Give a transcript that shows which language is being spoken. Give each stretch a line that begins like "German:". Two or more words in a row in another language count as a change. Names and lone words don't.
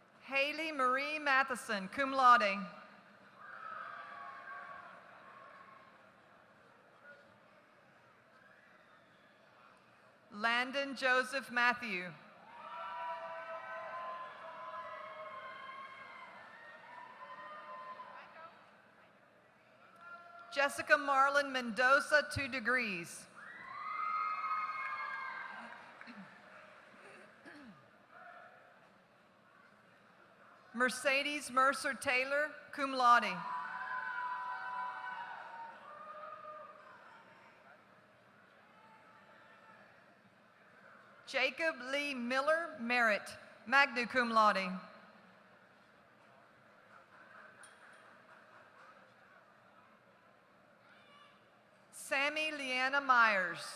English: Haley Marie Matheson,
Latin: cum laude.
English: Landon Joseph Matthew. Jessica Marlon Mendoza, 2 degrees. Mercedes Mercer Taylor,
Latin: cum laude.
English: Jacob Lee Miller, merit,
Latin: magna cum laude.
English: Sammy Leanna Myers.